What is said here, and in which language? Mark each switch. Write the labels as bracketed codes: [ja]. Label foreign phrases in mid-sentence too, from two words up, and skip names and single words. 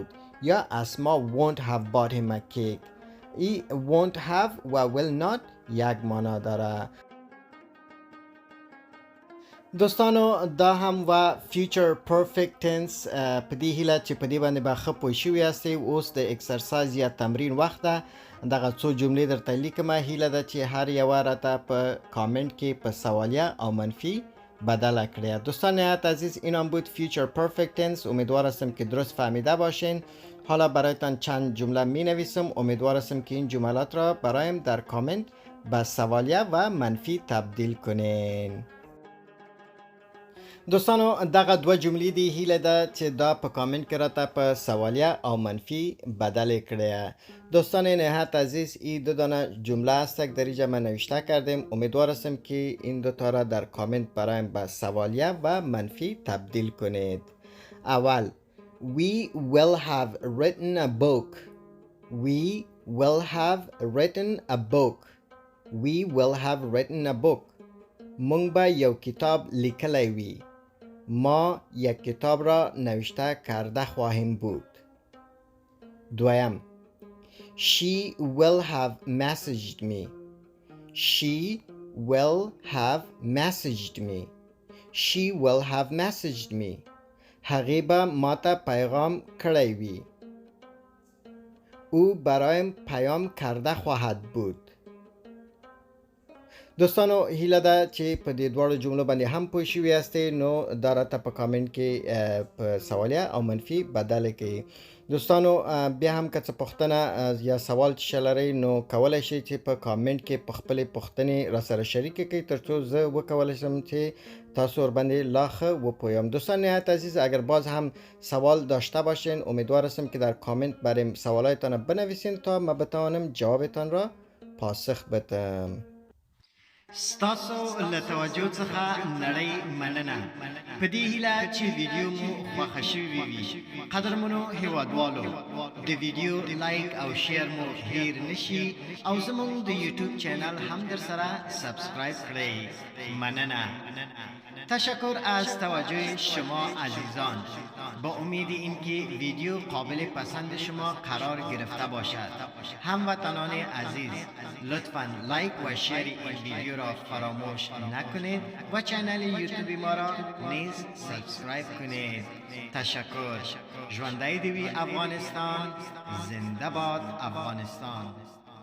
[en] یا اسما won't have bought him a cake. ای won't have و will not [fa] یک معنا داره. [ps] دوستانو دا هم و [en] future perfect tense [ps] په دې هیله چې په دې باندې به ښه پوه شوي یاستئ. اوس د اکسرسایز یا تمرین وخت ده. دغه څو جملې درته لیکم. هیله ده چې هر یوه راته په کامنت کې په سوالیه او منفی بدل کړه. [fa] دوستان نهایت عزیز این هم بود [en] future perfect tense. [fa] امیدوار هستم که درست فهمیده باشین. حالا برایتان چند جمله می نویسم. امیدوار هستم که این جملات را برایم در کامنت به سوالیه و منفی تبدیل کنین. [ps] دوستانو دغه دوه جملې دی هیله ده چې دا په کامنت کې راته په سوالیه او منفی بدل کړه. [fa] دوستان نهایت عزیز این دو دانه جمله است که در اینجا من نوشته کردیم. امیدوار هستم که این دو تا را در کامنت برایم به سوالیه و منفی تبدیل کنید. [en] اول We will have written a book. We will have written a book. We will have written a book. [ps] مونږ به یو کتاب لیکلی وي. [fa] ما یک کتاب را نوشته کرده خواهیم بود. [en] دویم She will have messaged me. She will have messaged me. She will have messaged me. [ps] هغې به ما ته پیغام کړی وي. [fa] او برایم پیام کرده خواهد بود. [ps] دوستانو هیله ده چې په دې دواړو جملو باندې هم پوه شوي یاستئ. نو دا راته په کامنت کې په سوالیه او منفي بدل کړئ. دوستانو بیا هم که څه پوښتنه یا سوال چې لرئ نو کولی شئ چې په کامنت کې په خپلې پوښتنې راسره شریکې کړئ ترڅو زه وکولی شم چې تاسو ورباندې لا ښه وپویم. [fa] دوستان نهایت عزیز اگر باز هم سوال داشته باشین امیدوار هستم که در کامنت برایم سوالایتان بنویسین تا ما بتوانم جوابتان را پاسخ بدم. [ps] ستاسو له توجه څخه نړۍ مننه. په دې هیله چې ویډیو مو خوښه شوې وي. قدرمنو هیوادوالو د ویډیو لایک او شیر مو هیر نشي او زموږ د یوټیوب چینل هم در سره سابسکرایب کړئ. مننه. [fa] تشکر از توجه شما عزیزان. با امید اینکه ویدیو قابل پسند شما قرار گرفته باشد. هموطنان عزیز لطفاً لایک و شیر این ویدیو را فراموش نکنید و چینل یوتیوب ما را نیز سابسکرایب کنید. تشکر. [ps] ژوندی دوی افغانستان. [fa] زنده باد افغانستان.